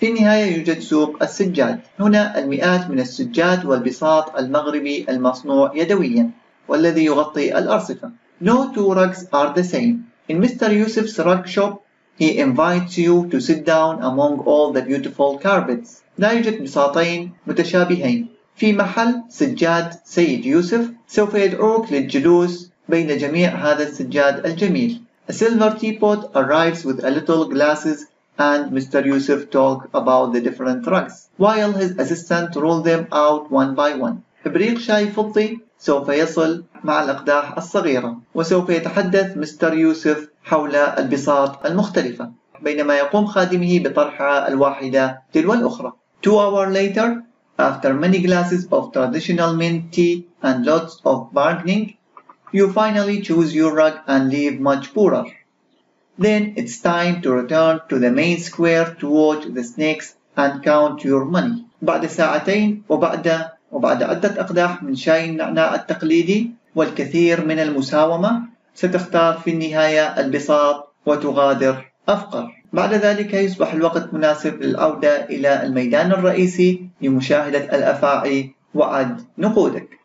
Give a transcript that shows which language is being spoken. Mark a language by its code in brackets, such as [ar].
[ar] في النهاية يوجد سوق السجاد. هنا المئات من السجاد والبساط المغربي المصنوع يدويا والذي يغطي الأرصفة. [en] No two rugs are the same. In Mr. Yusuf's rug shop, he invites you to sit down among all the beautiful carpets. [ar] لا يوجد بساطين متشابهين. في محل سجاد سيد يوسف سوف يدعوك للجلوس بين جميع هذا السجاد الجميل. [en] A silver teapot arrives with a little glasses and Mr. Yusuf talk about the different rugs while his assistant roll them out one by one. [ar] إبريق شاي فضي سوف يصل مع الأقداح الصغيرة وسوف يتحدث مستر يوسف حول البساط المختلفة بينما يقوم خادمه بطرحها الواحدة تلو الأخرى. [en] 2 hours later, after many glasses of traditional mint tea and lots of bargaining, you finally choose your rug and leave much poorer. Then it's time to return to the main square to watch the snakes and count your money. [ar] بعد ساعتين وبعد عدة أقداح من شاي النعناع التقليدي والكثير من المساومة ستختار في النهاية البساط وتغادر أفقر. بعد ذلك يصبح الوقت مناسب للعودة إلى الميدان الرئيسي لمشاهدة الأفاعي وعد نقودك.